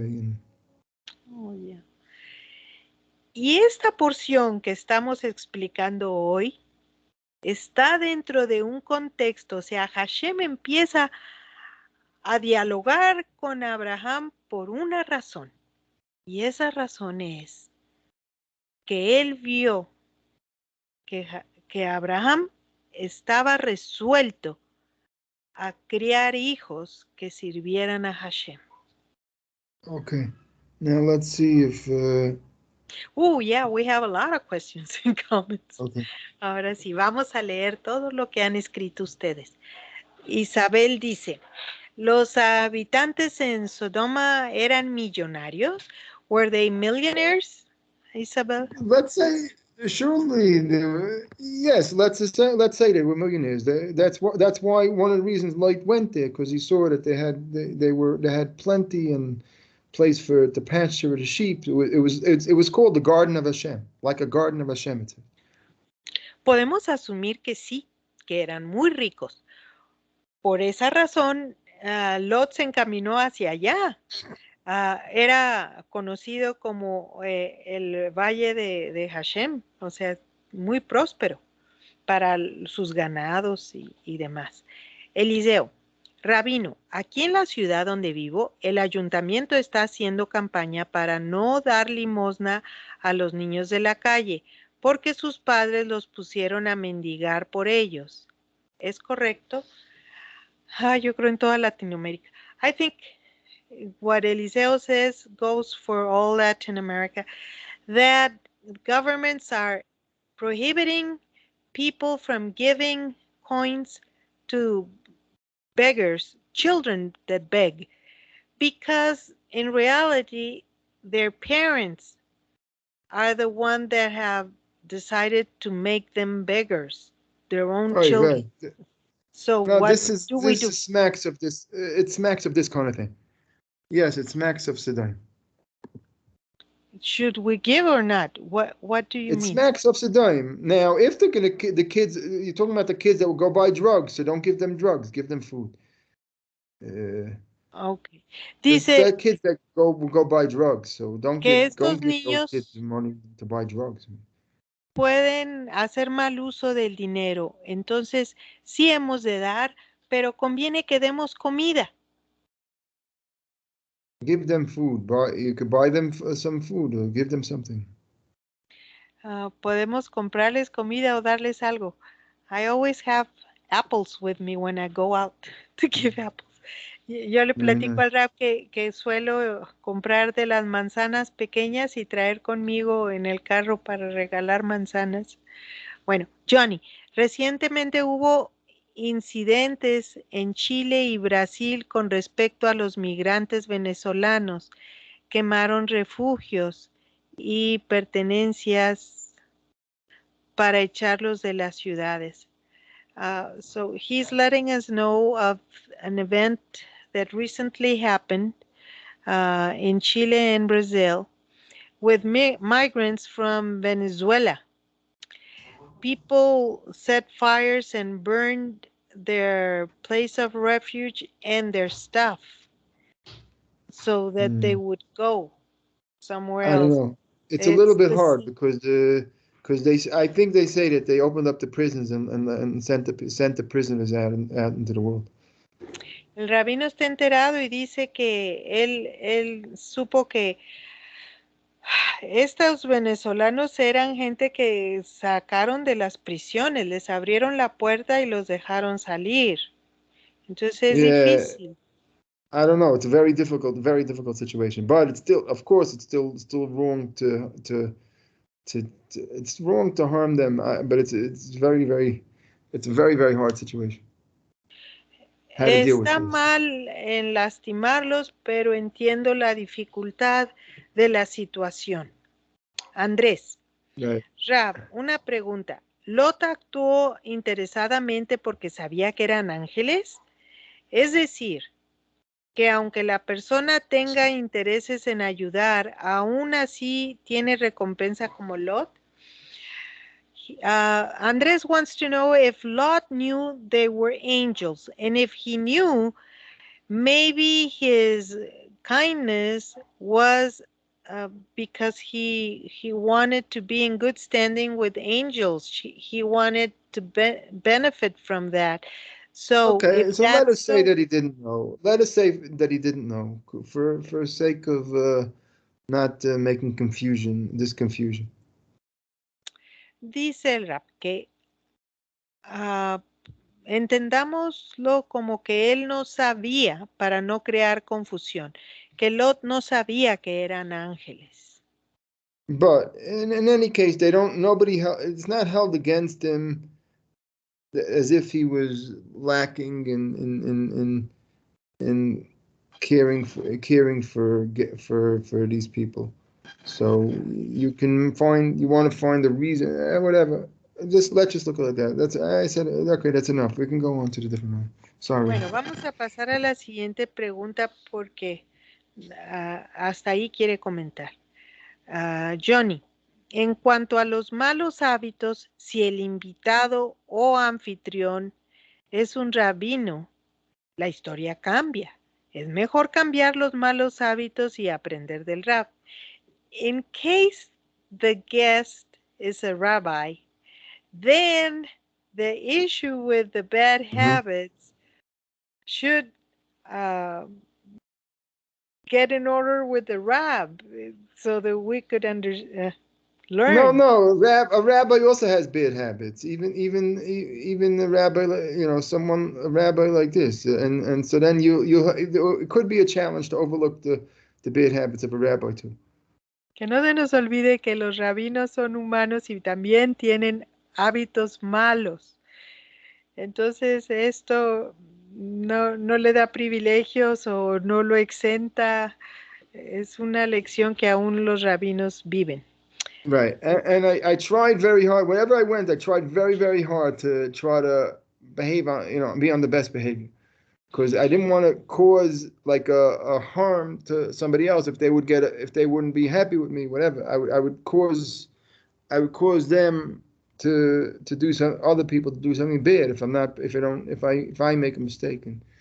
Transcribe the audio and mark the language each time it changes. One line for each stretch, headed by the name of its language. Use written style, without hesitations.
English: And Oh, yeah.
Spanish: Y esta porción que estamos explicando hoy está dentro de un contexto, o sea, Hashem empieza a dialogar con Abraham por una razón. Y esa razón es que él vio que Abraham estaba resuelto a criar hijos que sirvieran a Hashem.
English: okay, now let's see if. Oh, yeah, we have a lot of questions and comments. Okay.
Spanish: Ahora sí, vamos a leer todo lo que han escrito ustedes. Isabel dice, ¿los habitantes en Sodoma eran millonarios?
English: Were they millionaires, Isabel? Let's say surely yes. Let's say they were millionaires. That's why one of the reasons Lot went there, because he saw that they had plenty and place for to pasture the sheep. It was called the Garden of Hashem, like a garden of Hashem.
Spanish: Podemos asumir que sí, que eran muy ricos. Por esa razón, Lot se encaminó hacia allá. Era conocido como el Valle de Hashem, o sea, muy próspero para sus ganados y demás. Eliseo, Rabino, aquí en la ciudad donde vivo, el ayuntamiento está haciendo campaña para no dar limosna a los niños de la calle, porque sus padres los pusieron a mendigar por ellos. ¿Es correcto? Yo creo en toda Latinoamérica.
English: I think what Eliseo says goes for all Latin America, that governments are prohibiting people from giving coins to beggars, children that beg, because in reality, their parents are the ones that have decided to make them beggars, their own children. Right. So no, what do we do? This smacks of this. It smacks of this kind of thing. Yes, it smacks of Sodom. Should we give or not? What do you mean? It smacks of Sodom. Now, if they're gonna the kids, you're talking about the kids that will go buy drugs, so don't give them drugs, give them food. Okay. There's
Spanish: Dice
English: kids that will go buy drugs, so don't
Spanish: que
English: give those
Spanish: niños
English: kids money to buy drugs.
Spanish: pueden hacer mal uso del dinero. Entonces, sí hemos de dar, pero conviene que demos comida.
English: Give them food. You could buy them some food or give them something.
Spanish: Podemos comprarles comida o darles algo.
English: I always have apples with me when I go out to give apples.
Spanish: Yo le platico al Rap que suelo comprar de las manzanas pequeñas y traer conmigo en el carro para regalar manzanas. Bueno, Johnny, recientemente hubo incidentes en Chile y Brasil con respecto a los migrantes venezolanos. Quemaron refugios y pertenencias para echarlos de las ciudades.
English: So he's letting us know of an event that recently happened in Chile and Brazil with migrants from Venezuela. People set fires and burned their place of refuge and their stuff so that they would go somewhere else. I don't know. It's a little bit hard because I think they say that they opened up the prisons and sent the prisoners out into the world.
Spanish: El rabino está enterado y dice que él supo que estos venezolanos eran gente que sacaron de las prisiones, les abrieron la puerta y los dejaron salir. Entonces es difícil.
English: I don't know. It's a very difficult situation. But it's still, of course, it's still wrong it's wrong to harm them. But it's a very, very hard situation.
Spanish: Está mal en lastimarlos, pero entiendo la dificultad de la situación. Andrés, Rab, una pregunta. ¿Lot actuó interesadamente porque sabía que eran ángeles? Es decir, que aunque la persona tenga intereses en ayudar, aún así tiene recompensa como Lot?
English: Andres wants to know if Lot knew they were angels, and if he knew, maybe his kindness was because he wanted to be in good standing with angels. He wanted to benefit from that. So Okay, if so let that's us say that he didn't know. Let us say that he didn't know for sake of not making this confusion.
Spanish: dice el rap que ah, entendámoslo como que él no sabía para no crear confusión, que Lot no sabía que eran ángeles.
English: But in any case, it's not held against him as if he was lacking in caring for these people. So you want to find the reason, whatever. Let's just look at that. I said, okay, that's enough. We can go on to the different one. Sorry.
Spanish: Bueno, vamos a pasar a la siguiente pregunta porque hasta ahí quiere comentar. Johnny, en cuanto a los malos hábitos, si el invitado o anfitrión es un rabino, la historia cambia. Es mejor cambiar los malos hábitos y aprender del rab.
English: In case the guest is a rabbi, then the issue with the bad habits should get in order with the rab so that we could learn. No. A rabbi also has bad habits. Even a rabbi, a rabbi like this, and so then it could be a challenge to overlook the bad habits of a rabbi too.
Spanish: Que no se nos olvide que los rabinos son humanos y también tienen hábitos malos. Entonces esto no le da privilegios o no lo exenta. Es una lección que aún los rabinos viven.
English: Right, and I tried very hard. Wherever I went, I tried very, very hard to try to behave be on the best behavior, because I didn't want to cause like a harm to somebody else if they wouldn't be happy with me. Whatever, I would cause them to do other people to do something bad if I make a mistake.